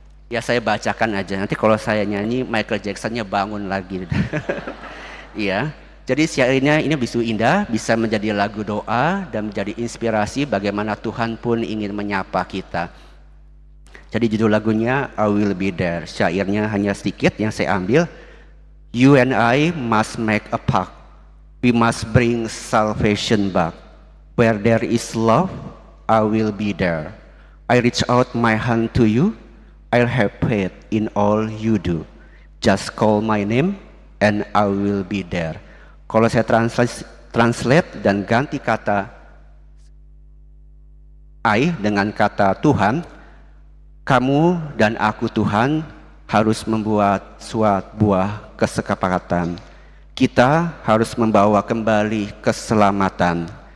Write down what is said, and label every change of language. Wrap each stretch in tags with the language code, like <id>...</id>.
<id>Ya saya bacakan aja, nanti kalau saya nyanyi Michael Jacksonnya bangun lagi. Iya, jadi syairnya ini begitu indah, bisa menjadi lagu doa dan menjadi inspirasi bagaimana Tuhan pun ingin menyapa kita. Jadi judul lagunya I Will Be There, syairnya hanya sedikit yang saya ambil.</id> <en>You and I must make a pact, we must bring salvation back. Where there is love, I will be there. I reach out my hand to you, I'll have faith in all you do. Just call my name and I will be there.</en> <id>Kalau saya translate dan ganti kata I dengan kata Tuhan, kamu dan aku Tuhan harus membuat suatu buah kesepakatan. Kita harus membawa kembali keselamatan.</id>